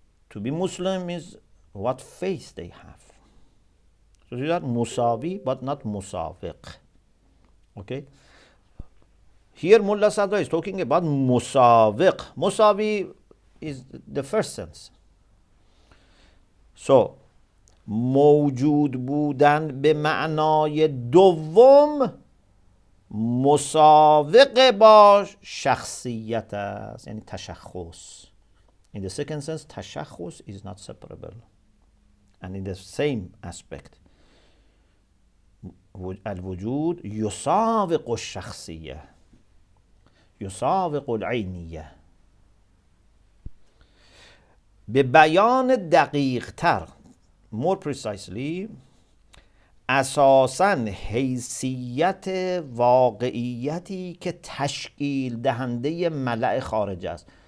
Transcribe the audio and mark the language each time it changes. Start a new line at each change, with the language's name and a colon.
English: To be Muslim is what faith they have. So these are musawi but not musawiq. Okay? Here Mulla Sadra is talking about musawiq. Musawi is the first sense.
Persian: So موجود بودن به معنای دوم مساوق با شخصیت است، یعنی تشخص.
English: In the second sense, تشخص is not separable. And in the same aspect,
Arabic: الوجود يساوق الشخصية، يساوق العينية.
Persian: به بیان دقیق تر،
English: more precisely،
Persian: اساساً حیثیت واقعیتی که تشکیل دهنده ملأ خارج است.